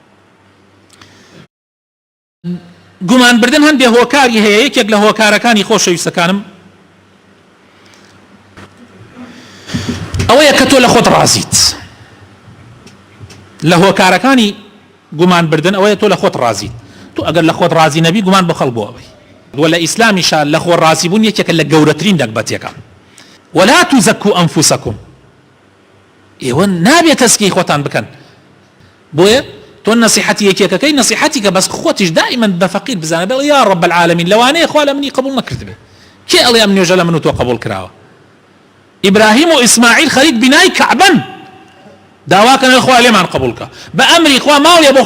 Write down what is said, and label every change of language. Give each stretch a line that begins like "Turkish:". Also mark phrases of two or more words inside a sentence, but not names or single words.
Central Kurdish: گومانبردن هەندێک هۆکاری هەیە یەکێک لە هۆکارەکانی خۆشەویستەکانم ئەوەیە کە تۆ لە خۆت ڕازیت لە هۆکارەکانی گومانبردن ئەوەیە تۆ لە خۆت ڕازیت تو ئەگەر لە خۆت ڕازی نەبی گومان بە خەڵک بۆ ئەوەی وە لە ئیسلامیشا لە خۆ ڕازی بوون یەکێکە لە گەورەترین دەکبەتێکە
Arabic: ولا تزكوا أنفسكم
Central Kurdish: ئێوە نابێت تەسکی خۆتان بکەن بۆیە تۆ نصیحەتی یەکێکەکەی نصیحەتیکە بەس خۆتیش دائما بە فەقیر بزانە بڵێ
Arabic: یا رب العالمین
Central Kurdish: لەوانەیە خوا لە منی قبول نەکردبێ کێ ئەڵێ ئەم نوێژە لە من و تۆ قبول کراوە ئیبراهیم و ئیسماعیل خەریک بینای کەعبەن داواکەن خوا لێمان قبولکە بە ئەمری خوا ماڵێ بۆ